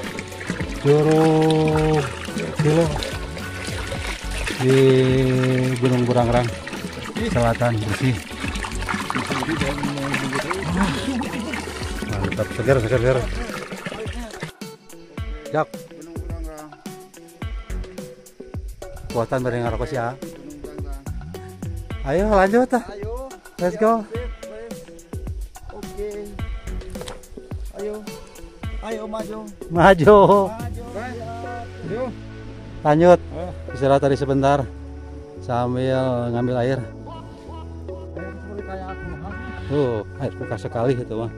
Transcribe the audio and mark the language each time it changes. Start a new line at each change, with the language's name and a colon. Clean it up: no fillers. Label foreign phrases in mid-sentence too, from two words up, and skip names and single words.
Indonesian: Curug Tilo di Gunung Burangrang Selatan bersih. Mantap, segar. Jak, Gunung Burangrang.
Sundanese: kuatan bareng ngarokok sih ya.
Indonesian: Gunung Burangrang. Ayo lanjut ah. Ayo.
English: Let's go.
Indonesian: Oke. Ayo maju. Maju. Ayo. Lanjut. Istirahat tadi sebentar sambil ngambil air. Air bekas sekali itu mah.